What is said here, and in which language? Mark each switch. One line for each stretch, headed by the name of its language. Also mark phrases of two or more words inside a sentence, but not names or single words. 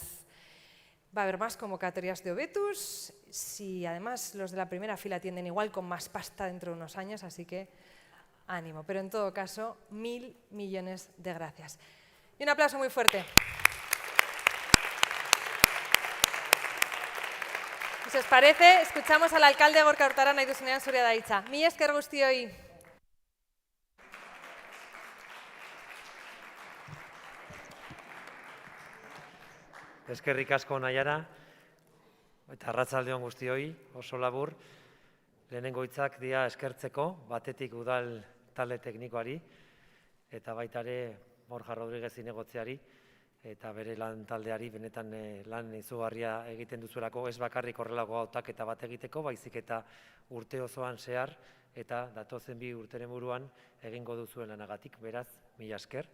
Spanish: Va a haber más convocatorias de Obetus, si además los de la primera fila atienden igual con más pasta dentro de unos años, así que ánimo. Pero en todo caso, 1000 millones de gracias. Y un aplauso muy fuerte. Si os parece, escuchamos al alcalde Gorka Hurtaran
Basque: nahi duzunean zurea da hitza. Mila esker guztioi. Eskerrik asko Naiara, eta arratsalde on guztioi, oso labur. Lehenengo hitzak dira eskertzeko, batetik udal talde teknikoari, eta baita ere Borja Rodríguez zinegotzeari, eta bere lan taldeari benetan lan izugarria egiten duzuelako, ez bakarrik horrelako hautaketa bat egiteko, baizik eta urte osoan zehar, eta datozen 2 urteren buruan egingo duzuen lanagatik, beraz, mila esker.